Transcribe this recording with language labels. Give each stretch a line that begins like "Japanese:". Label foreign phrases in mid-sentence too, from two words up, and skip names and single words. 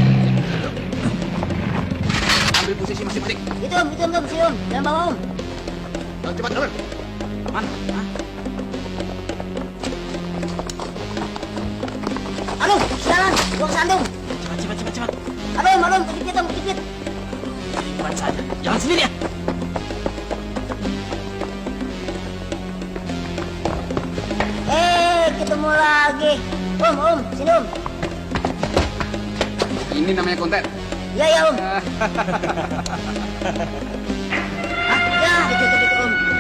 Indonesian: Ambil posisi masing-masing. Itu, Om. Si Om. Jangan bawa, Om. Cepat, turun. Aman. Aduh, sialan. Gua kesandung. Cepat. Aduh, Om. Kedikit, Om. Kedikit. Cepat saja. Jangan sendiri ya. Ketemu lagi. Om. Sini, Om. Ini namanya konten. Ya, Om. Ya, dikit, Om.